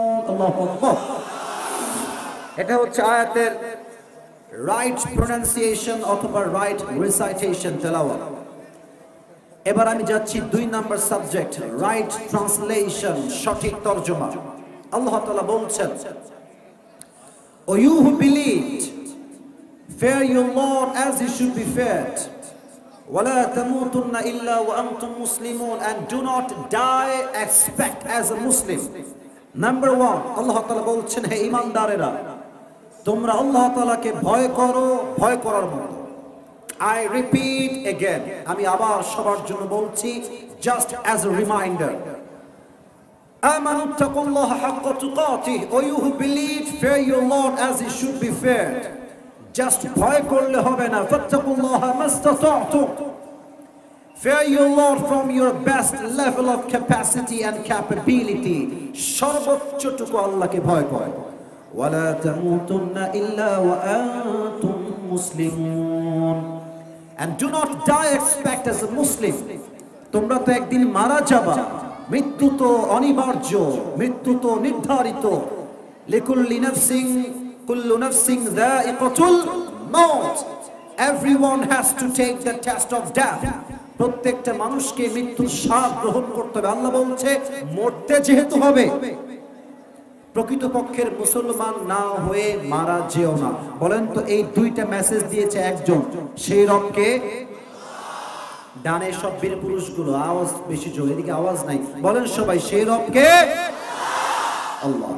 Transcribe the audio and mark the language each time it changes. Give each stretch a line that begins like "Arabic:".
Bangla: আল্লাহু আকবার। এটা হচ্ছে আয়াতের
English: right pronunciation
Bangla: অথবা
English: right recitation,
Bangla: তেলাওয়াত। এবার আমি যাচ্ছি 2 নাম্বার সাবজেক্ট,
English: right translation,
Bangla: সঠিক তরজমা। আল্লাহ তাআলা বলছেন,
English: O you who believed, fear your Lord as he should be feared.
Arabic: وَلَا تَمُوتُنَّ إِلَّا وَأَنْتُمْ مُسْلِمُونَ,
English: and do not die except as a Muslim. Number 1,
Bangla: আল্লাহ তাআলা বলছেন, হে ঈমানদারেরা, তোমরা আল্লাহ তাআলাকে ভয় করো, ভয় করার মতো।
English: I repeat again,
Bangla: আমি আবার সবার জন্য বলছি,
English: just as a reminder.
Arabic: আমানু তাকুল্লাহা হাক্কা তুকাতিহি,
English: O you who believe, fear your Lord as he should be feared. Just
Bangla: ভয় করলে হবে না,
Arabic: ফাত্তাকুল্লাহা মাস্তাতা'তুম,
English: fear your Lord from your best level of capacity and capability,
Bangla: সর্বোচ্চটুকু আল্লাহকে ভয় করো।
Arabic: ওয়ালা তামুতুন্না ইল্লা ওয়া আনতুম মুসলিমুন,
English: and do not die except as a Muslim.
Bangla: তোমরা তো একদিন মারা যাবা, মৃত্যু তো অনিবার্য, মৃত্যু তো নির্ধারিত।
Arabic: লিকুল্লি নাফসিন কুল্লু নাফসিন যায়িকাতুল মাউত,
English: everyone has to take the test of death.
Bangla: প্রত্যেকটা মানুষকে মৃত্যুর স্বাদ গ্রহণ করতে হবে। আল্লাহ বলছে মরতে যেহেতু হবে, প্রকৃতপক্ষের মুসলমান না হয়ে মারা যেও না। বলেন তো এই দুইটা মেসেজ দিয়েছে একজন, সেই রবকে। ডানে সব বীর পুরুষগুলো আওয়াজ বেশি জোরে, এদিকে আওয়াজ নাই, বলেন সবাই সেই রবকে আল্লাহ।